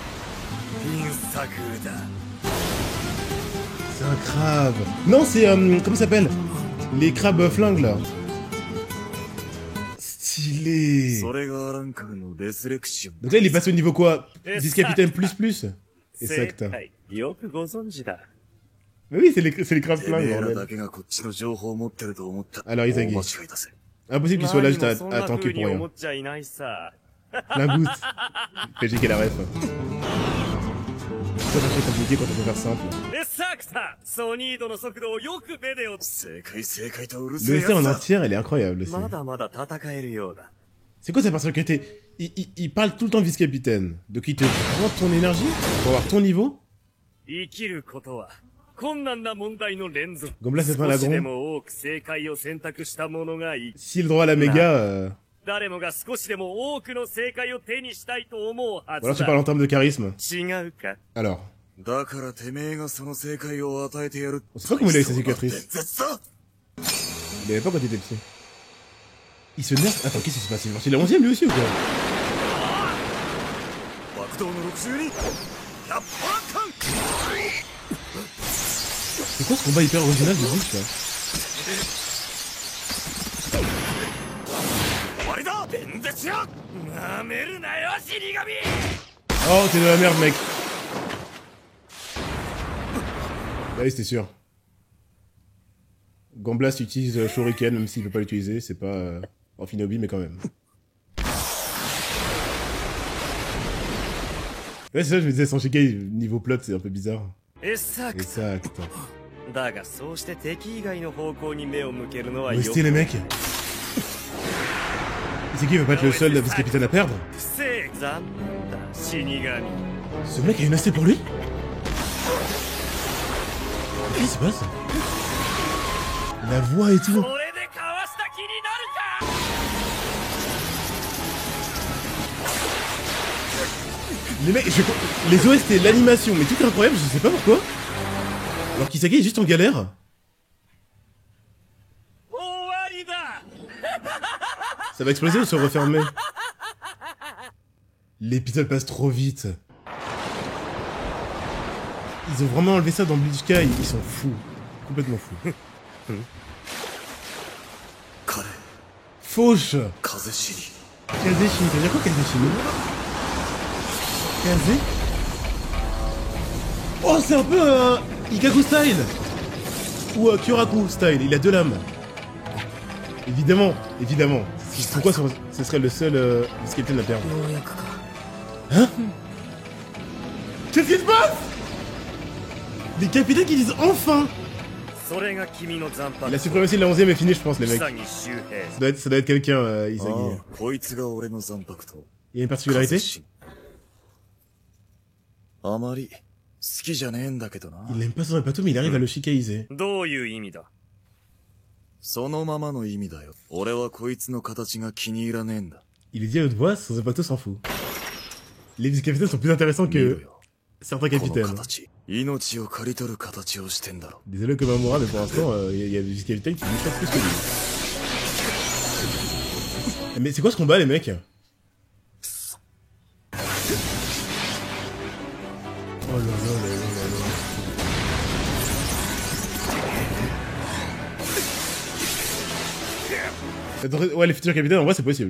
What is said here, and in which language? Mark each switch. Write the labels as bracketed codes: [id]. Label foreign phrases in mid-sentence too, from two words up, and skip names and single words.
[fr] C'est un crabe. Non, c'est comment ça s'appelle? Les crabes flingues là. Stylé. Donc là, il est passé au niveau quoi? Vice-capitaine plus plus. Et Sakta. [ja] よくご存知だ。 [fr] Mais oui, c'est les crabes pleins, [ja] てめえら [fr] bordel. [ja] だけがこっちの情報を持ってると思った。 [fr] Alors, Izagi. [ja] 大間違いだぜ。 [fr] Impossible qu'il soit là juste [ja] そん [fr] à [ja] な [fr] tanker [ja] 風に [fr] pour [ja] 思 [fr] rien. [ja] っちゃいないさ。 [fr] La boost. Logique et la ref. C'est pas très compliqué quand on peut faire simple. [ja] で、サクタソニードの速度をよく目で追って。正解正解とうるせえ [fr] Le [ja] や [fr] SR [ja] つ [fr] en [ja] だ。 [fr] entière, elle est incroyable aussi. [ja] まだまだ戦えるようだ。 [fr] C'est quoi sa particularité il parle tout le temps vice-capitaine. Donc il te prend ton énergie pour avoir ton niveau. [ja] 生きることは困難な問題の連続。 [fr] Gomblas c'est pas la [ja] 少しで [fr] grande. [ja] も多く正解を選択した者がいい。 [fr] Si le droit à la méga... [ja] 誰もが少しでも多くの正解を手にしたいと思うは [fr] Ou alors [ja] ず [fr] tu parles [ja] だ。 [fr] en termes de charisme. [ja] 違うか。 [fr] Alors, [ja] だからてめえがその正解を与えてやる。 [fr] on sait pas comment il a eu sa cicatrice. [ja] 絶だ。 [fr] Il avait pas quand il était petit. Il se nerf... Attends, qu'est-ce qui se passe? Il est la 11ème lui aussi ou quoi? [ja] 爆動の62。100%間。 [fr] C'est quoi ce combat hyper original de bouche là? [ja] 終わりだ。弁舌よ。なめるなよ、死神。 [fr] Oh, t'es de la merde mec. Bah oui, c'était sûr. Gamblas utilise Shuriken même s'il veut pas l'utiliser, c'est pas en Finobi mais quand même. Ouais, c'est ça, je me disais, son Shikai, niveau plot, c'est un peu bizarre. [ja] え、サ [fr] Et [ja] ク [fr] ça, putain. [ja] だがそうして敵以外の方向に目を向けるのは [fr] On [ja] よ [fr] va citer les mecs. C'est qui, il va pas être le seul vice-capitaine à perdre? [ja] 不正残念だ死神。 [fr] Ce mec a une AC pour lui? Qu'est-ce qui se passe? La voix et tout. [ja] これでかわした気になるか。 [fr] Les mecs, les OST, l'animation, mais tout est incroyable, je sais pas pourquoi. Alors Kisage est juste en galère. [ja] 終わりだ。 [fr] Ça va exploser ou se refermer? L'épisode passe trop vite. Ils ont vraiment enlevé ça dans Bleach Sky, ils sont fous. Complètement fous. [ja] 彼、 [fr] Fauche. [ja] 風知り。 [fr] Kazeshini, ça veut dire quoi Kazeshini? Kaze? Oh, c'est un peu un Ikaku style. Ou un Kyuraku style, il a deux lames. Évidemment, évidemment. Pourquoi ce serait le seul vice-capitaine à perdre? Hein? Qu'est-ce qui se passe? Des capitaines qui disent enfin! [ja] それが君の残白。 [fr] La suprématie de la 11ème est finie, je pense, les mecs. [ja] 潔周平。 [fr] Ça doit être quelqu'un, [ja] あ Isagi. あ、こいつが俺の残白と。 [fr] Il y a une particularité? [ja] 風知あまり好きじゃねえんだけどな。 [fr] Il n'aime pas son bateau, mais il arrive à le shikaiser. [ja] どういう意味だ。そのままの意味だよ。俺はこいつの形が気に入らねえんだ。 [fr] Il est dit à haute voix, son bateau s'en fout. Les vice-capitaines sont plus intéressants [ja] 見ろ [fr] que [ja] よ。 [fr] certains [ja] この [fr] capitaines. [ja] 形。命を刈り取る形をしてんだろ。 [fr] Désolé Komamura, mais pour l'instant, il y a des vice-capitaines qui nous plus que lui. Mais c'est quoi ce combat, les mecs? Oh là là là là là là. Attends, ouais, les futurs capitaines, en vrai, c'est possible.